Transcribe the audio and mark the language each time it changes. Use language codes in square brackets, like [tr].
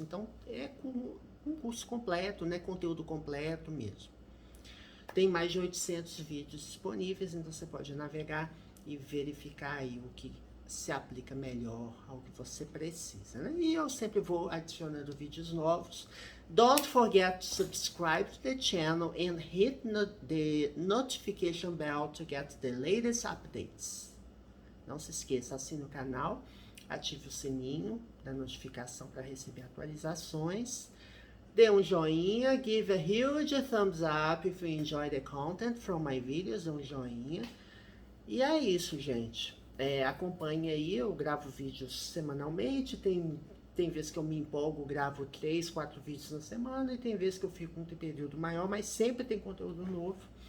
[pt] Então, é um curso completo, né? Conteúdo completo mesmo. Tem mais de 800 vídeos disponíveis, então você pode navegar e verificar aí o que se aplica melhor ao que você precisa, né? E eu sempre vou adicionando vídeos novos. [en] Don't forget to subscribe to the channel and hit the notification bell to get the latest updates. [pt] Não se esqueça, assine o canal, ative o sininho da notificação para receber atualizações. Dê um joinha, [en] give a huge thumbs up if you enjoy the content from my videos, [pt] dê um joinha. E é isso, gente. Acompanhe aí, eu gravo vídeos semanalmente, tem vezes que eu me empolgo, gravo 3, 4 vídeos na semana, e tem vezes que eu fico um período maior, mas sempre tem conteúdo novo.